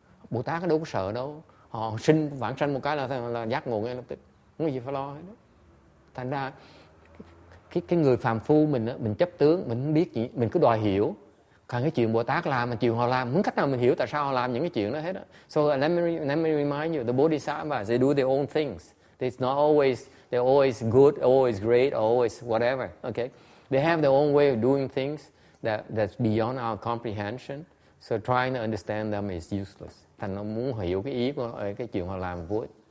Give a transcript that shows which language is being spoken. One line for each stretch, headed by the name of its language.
Vietnamese: Bồ Tát đâu có sợ đâu, họ vãng sanh một cái là giác ngộ ngay lập tức, không có gì phải lo hết đó. Thành ra cái người phàm phu mình chấp tướng, mình không biết gì, mình cứ đòi hiểu. Còn cái chuyện Bồ Tát làm, mà chuyện họ làm, không cách nào mình hiểu tại sao họ làm những cái chuyện đó hết đó.
English: So let me remind you, the Bodhisattvas, they do their own things. They're always good, always great, always whatever. Okay, they have their own way of doing things that's beyond our comprehension. So trying to understand them is useless.
Vietnamese: Thành nó muốn hiểu cái ý của cái chuyện họ làm vô ích.